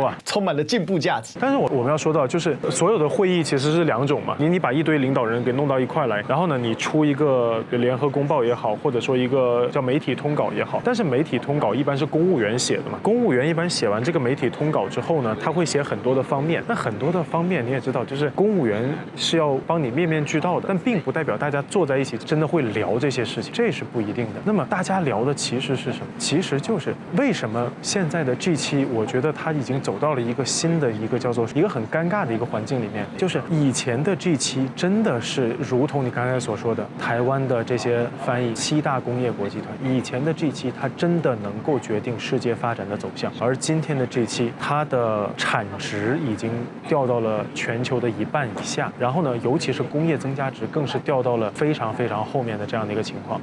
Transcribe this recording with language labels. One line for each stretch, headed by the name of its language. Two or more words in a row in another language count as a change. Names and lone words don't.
Chinese: 充滿了進步價值。但是我們要說到，就是所有的會議其實是兩種嘛，你把一堆領導人給弄到一塊來，然後呢你出一個聯合公報也好，或者說一個叫媒體通稿也好，但是媒體通稿一般是公務員寫的嘛，公務員一般寫完這個媒體通稿之後呢，他會寫很多的方面，那很多的方面你也知道，就是公務員是要幫你面面俱到的，但並不代表大家坐在一起真的會聊這些事情，這是不一定的。那麼大家聊的其實是什麼？其實就是為什麼現在的 G7，我覺得它已經走到了一個新的一個叫做一個很尷尬的一個環境裡面，就是以前的 G7真的是如同你刚才所說的，台灣的這些翻譯7大工業國集團，以前的 G7它真的能夠決定世界發展的走向，而今天的 G7它的產值已經掉到了全球的1半以下，然後呢，尤其是工業增加值更是掉到了非常非常後面的這樣的一個情況。